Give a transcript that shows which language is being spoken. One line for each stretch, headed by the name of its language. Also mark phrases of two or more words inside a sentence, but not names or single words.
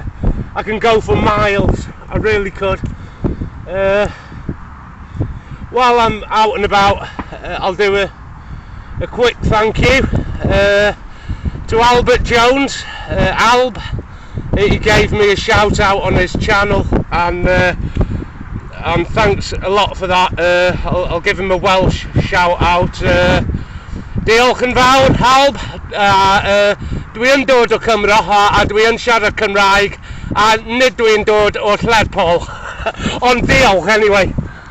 English: I can go for miles, I really could. While I'm out and about, I'll do a quick thank you to Albert Jones, Alb. He gave me a shout out on his channel, and thanks a lot for that. I'll give him a Welsh shout out.
Welsh: Diolch yn fawr, Alb. Dwi'n dod o Cymru a dwi'n siarad Cymraeg, a nid dwi'n dod o Lerpwl. Ond diolch anyway.